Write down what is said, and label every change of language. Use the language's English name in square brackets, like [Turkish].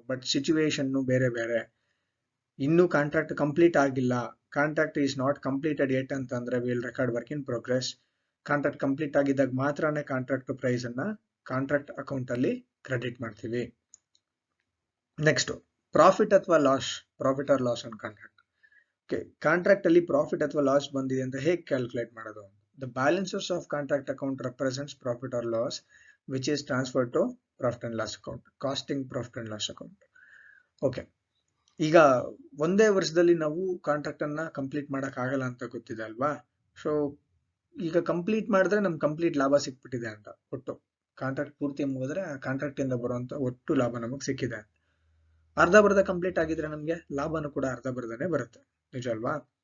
[Kannada] But situation ಬೇರೆ ಬೇರೆ. ಇನ್ನು ಕಾಂಟ್ರಾಕ್ಟ್ ಕಂಪ್ಲೀಟ್ ಆಗಿಲ್ಲ, contract is not completed yet ಅಂತಂದ್ರೆ will record work in progress. Contract complete ಆಗಿದ್ದಾಗ ಮಾತ್ರನೇ ಕಾಂಟ್ರಾಕ್ಟ್ ಪ್ರೈಸ್ ಅನ್ನ ಕಾಂಟ್ರಾಕ್ಟ್ ಅಕೌಂಟ್ ಅಲ್ಲಿ ಕ್ರೆಡಿಟ್ ಮಾಡ್ತೀವಿ. [English] Next, profit ಅಥವಾ loss, profit or loss on contract. [Kannada] Okay, contract ಅಲ್ಲಿ ಪ್ರಾಫಿಟ್ ಅಥವಾ ಲಾಸ್ ಬಂದಿದೆ ಅಂತ ಹೇಗೆ ಕ್ಯಾಲ್ಕುಲೇಟ್ ಮಾಡೋದು? [English] The balances of contract account represents profit or loss which is transferred to profit and loss account, costing profit and loss account. [Kannada] Okay, ಈಗ ಒಂದೇ ವರ್ಷದಲ್ಲಿ ನಾವು ಕಾಂಟ್ರಾಕ್ಟ್ ಅನ್ನ ಕಂಪ್ಲೀಟ್ ಮಾಡಕ್ ಆಗಲ್ಲ ಅಂತ ಗೊತ್ತಿದೆ ಅಲ್ವಾ? ಸೊ ಈಗ ಕಂಪ್ಲೀಟ್ ಮಾಡಿದ್ರೆ ನಮ್ಗೆ ಕಂಪ್ಲೀಟ್ ಲಾಭ ಸಿಕ್ಬಿಟ್ಟಿದೆ ಅಂತ. ಒಟ್ಟು ಕಾಂಟ್ರಾಕ್ಟ್ ಪೂರ್ತಿ ಮುಗಿದ್ರೆ ಆ ಕಾಂಟ್ರಾಕ್ಟ್ ಇಂದ ಬರುವಂತ ಒಟ್ಟು ಲಾಭ ನಮಗ್ ಸಿಕ್ಕಿದೆ. ಅರ್ಧ ಬರ್ಧ ಕಂಪ್ಲೀಟ್ ಆಗಿದ್ರೆ ನಮ್ಗೆ ಲಾಭನೂ ಕೂಡ ಅರ್ಧ ಬರ್ಧನೆ ಬರುತ್ತೆ, ನಿಜ ಅಲ್ವಾ?